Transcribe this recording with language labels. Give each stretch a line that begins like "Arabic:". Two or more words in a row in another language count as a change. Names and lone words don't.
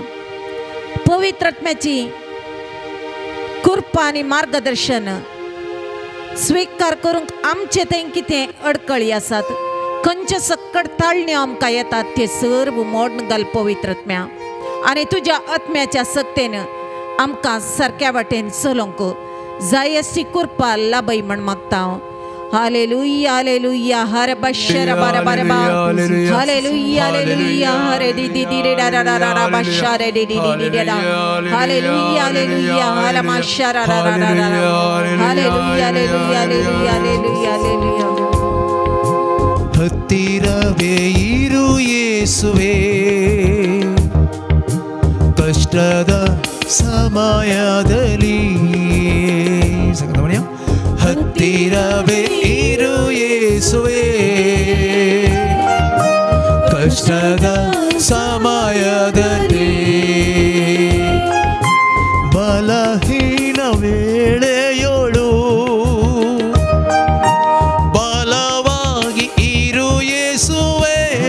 Konkani: पवित्र आत्म्याची कृपा आनी मार्गदर्शन स्वीकार करूंक आमचे थंय कितें अडकळी आसात, खंयचे सक्कट ताळण्यो आमकां येतात ते सर्व मोडून घाल पवित्र आत्म्या. आनी तुज्या आत्म्याच्या सक्तेन आमकां सारक्या वाटेन चलोवंक जाय अशी कृपा लाभय म्हण मागता. हालेलुया हालेलुया हर बशर बार बार बार हालेलुया हालेलुया हरे दी दी दी रे रा रा रा रा बशर दी दी दी दी रा हालेलुया हालेलुया हर माशर रा रा रा रा हालेलुया हालेलुया हालेलुया हालेलुया हालेलुया.
Kannada: ಹತ್ತಿರವೇ ಇರು ಯೇಸುವೇ, ಕಷ್ಟದ ಸಮಯದಲ್ಲಿ ಹತ್ತಿರವೇ ಇರು ಯೇಸುವೇ, ಕಷ್ಟದ ಸಮಯದಲ್ಲಿ ಬಲಹೀನ ವೇಳೆಯೋಳು ಬಲವಾಗಿ ಇರು ಯೇಸುವೇ,